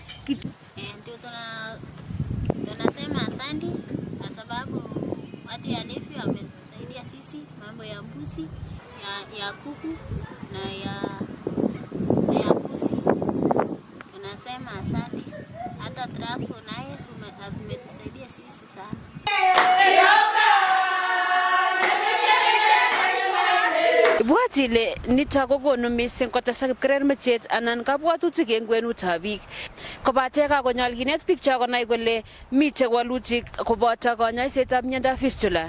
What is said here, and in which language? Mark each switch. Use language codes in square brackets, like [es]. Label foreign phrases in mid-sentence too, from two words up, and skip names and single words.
[sw] Ndio tunasema asante kwa sababu watu ya Levi wametusaidia sisi mambo ya mbuzi, ya kuku na ya mbuzi. Tunasema asante. Hata transport naye tumetusaidia sisi sana. [kln] Ibwatile nito kokonu mising kotesak kipkerermechet anan kabwatutik eng kwenutab biik. Kobate kakonyol kinet biik cho konai kole mitei walutik koboto konyoisetab miondo fistula.